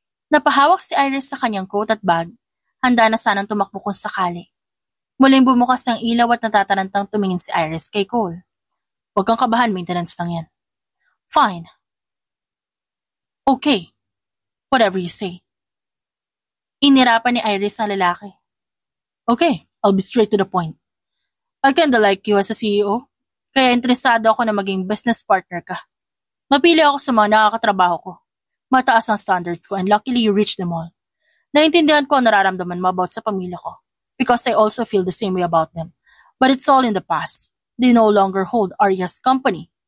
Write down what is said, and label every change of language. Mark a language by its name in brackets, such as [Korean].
[Filipino] Napahawak si Iris sa kanyang coat at bag. Handa na sanang tumakbo kung sakali. Muling bumukas ang ilaw at natatarantang tumingin si Iris kay Cole. Huwag kang kabahan, maintenance lang yan. [English] Fine. Okay. Whatever you say. [Filipino] Inirapan ni Iris ang lalaki. [English] Okay, I'll be straight to the point. I kinda like you as a CEO, [Filipino] kaya interesado ako na maging business partner ka. Mapili ako sa mga nakakatrabaho ko. Mataas ang standards ko [English] and luckily you reached them all. [Filipino] Naintindihan ko ang nararamdaman mo about sa pamilya ko [English] because I also feel the same way about them. But it's all in the past. They no longer hold Arya's company.